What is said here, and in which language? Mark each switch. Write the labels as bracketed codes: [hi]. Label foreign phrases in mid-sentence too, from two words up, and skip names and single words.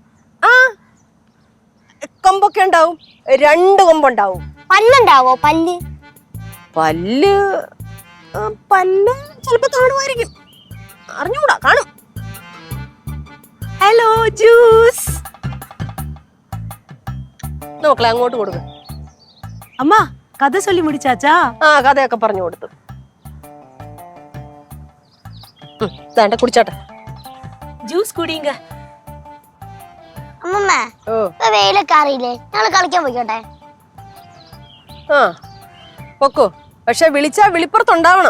[ml] കൊമ്പൊക്കെ ഉണ്ടാവും, 2 കൊമ്പുണ്ടാവും. പല്ലുണ്ടാവോ? പല്ല് പല്ല് പല്ല് ചിലപ്പോ കാണുമായിരിക്കും, അറിഞ്ഞൂടാ, കാണും. ഹലോ ജ്യൂസ്. നോക്കളെ, അങ്ങോട്ട് കൊടുക്കും. [ta] அம்மா கதை சொல்லி முடிச்சாச்சா? [ml] കഥയൊക്കെ പറഞ്ഞു കൊടുത്തു. വേണ്ട, കുടിച്ചാട്ടെ. ജ്യൂസ് കുടിங்க. അമ്മൂമ്മ, വെയിലൊക്കെ അറിയില്ലേ? ഞങ്ങള് കളിക്കാൻ പോയിക്കോട്ടെ? പൊക്കോ, പക്ഷെ വിളിച്ചാ വിളിപ്പുറത്തുണ്ടാവണം.